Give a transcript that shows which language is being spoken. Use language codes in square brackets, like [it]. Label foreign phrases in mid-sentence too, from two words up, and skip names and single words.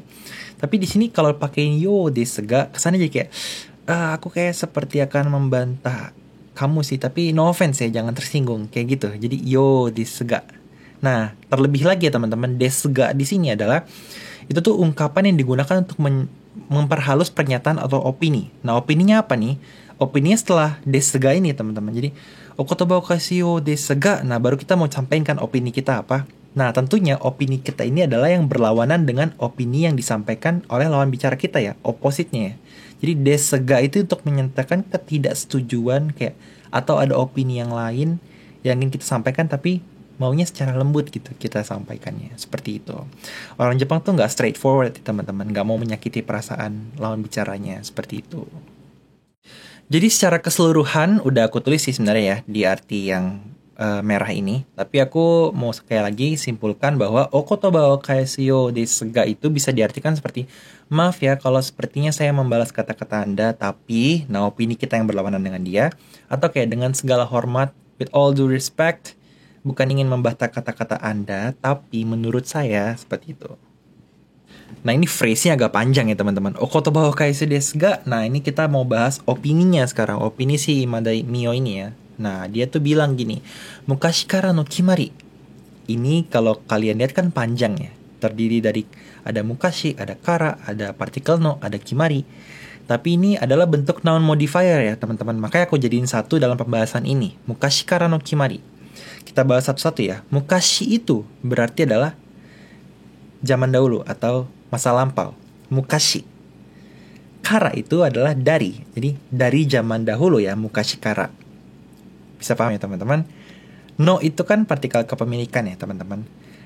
[id] Tapi di sini kalau pakai [ja] ようですが, [id] kesannya jadi kayak aku kayak seperti akan membantah kamu sih, tapi [en] no offense [id] ya, jangan tersinggung kayak gitu. [ja] Jadi ようですが. [id] Nah, terlebih lagi ya teman-teman, [ja] ですが [id] di sini adalah itu tuh ungkapan yang digunakan untuk memperhalus pernyataan atau opini. Nah, opininya apa nih? Opininya setelah [ja] ですが [id] ini teman-teman. Jadi [ja] 言葉を返すようですが. [id] Nah, baru kita mau sampaikan opini kita apa. Nah, tentunya opini kita ini adalah yang berlawanan dengan opini yang disampaikan oleh lawan bicara kita ya, opposite-nya ya. Jadi [ja] ですが [id] itu untuk menyatakan ketidaksetujuan kayak, atau ada opini yang lain yang ingin kita sampaikan tapi maunya secara lembut gitu kita sampaikannya, seperti itu. Orang Jepang tuh nggak straightforward teman-teman, nggak mau menyakiti perasaan lawan bicaranya, seperti itu. Jadi secara keseluruhan udah aku tulis sih sebenarnya ya di arti yang merah ini, tapi aku mau sekali lagi simpulkan bahwa [ja] お言葉を返すようですが [id] itu bisa diartikan seperti, maaf ya kalau sepertinya saya membalas kata-kata Anda, tapi nah opini kita yang berlawanan dengan dia, atau kayak dengan segala hormat, [en] with all due respect, [id] bukan ingin membantah kata-kata Anda, tapi menurut saya seperti itu. Nah ini phrase-nya agak panjang ya teman-teman. [ja] お言葉を返すですが. [id] Nah ini kita mau bahas opininya sekarang, opini si Ima dan Mio ini ya. Nah, dia tuh bilang gini, [ja] 昔からの決まり. [id] Ini kalau kalian lihat kan panjang ya. Terdiri dari ada mukashi, ada kara, ada partikel no, ada kimari. Tapi ini adalah bentuk [en] noun modifier [id] ya teman-teman. Makanya aku jadiin satu dalam pembahasan ini. [ja] 昔からの決まり. [id] Kita bahas satu-satu ya. Mukashi itu berarti adalah zaman dahulu atau masa lampau. Mukashi. Kara itu adalah dari. Jadi dari zaman dahulu ya, [ja] 昔から. [id] Bisa paham ya teman-teman? No itu kan partikel kepemilikan ya teman-teman.